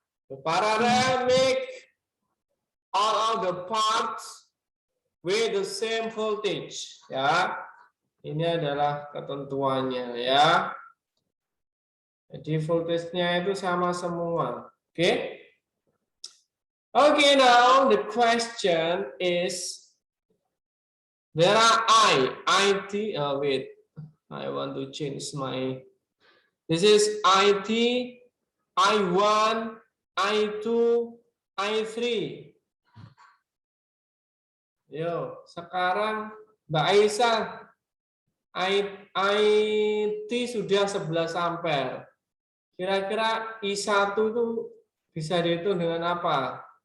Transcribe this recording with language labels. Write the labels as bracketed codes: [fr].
[en] The parallel make all of the parts with the same voltage. [id] Ya, ini adalah ketentuannya ya. Jadi voltage-nya itu sama semua. Oke? [en] Okay, now the question is, there are IT, wait, I want to change my, this is IT, I1, I2, I3. [id] Yo, sekarang Mbak Aisyah, IT sudah 11 ampere. Kira-kira I1 itu bisa dihitung dengan apa?